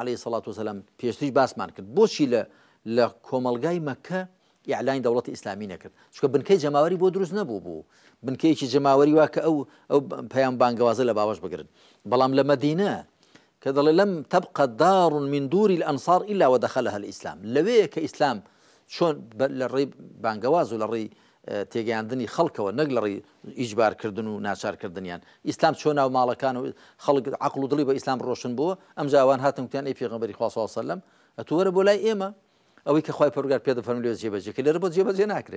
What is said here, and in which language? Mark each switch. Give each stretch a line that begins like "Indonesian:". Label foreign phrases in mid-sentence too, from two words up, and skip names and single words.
Arabic: عەلەیهی سەڵات وسەلام
Central Kurdish: پێشتریش باسمان کرد بۆچی لە کۆمەڵگای مەککە ئیعلانی دەوڵەتی ئیسلامی نەکرد چونکە بنکەی جەماوەری بۆ دروست نەبوو بنکەیەکی جەماوەری وا کە ئەو پەیام بانگەوازە لە باوەش بگرن بەڵام لە مەدینە کە دەڵێ لەم تەبقە دار
Arabic: من دووری الأنصار إلا ودخلها الإسلام
Central Kurdish: لەوەیە کە ئیسلام چۆن لە ڕێی بانگەواز و لە ڕێی تێگەیاندنی خەڵکەوە نەک لە ڕێی ئیجبارکردن و ناچارکردنیان ئیسلام چۆن ناو ماڵەکان و خەڵک عەقڵ و دڵی بە ئیسلام ڕۆشن بووە ئەم جاوان هاتن وتیان ئەی پێغەمبەری خوا
Arabic: صلی الله علیه و سلم
Central Kurdish: ئەتۆ وەرە بۆ لای ئێمە ئەوەی کە خوای پەروەردگار پێ دەفەرمێ لێرە جێبەجێکە لێرە بۆ جێبەجێ ناکرێ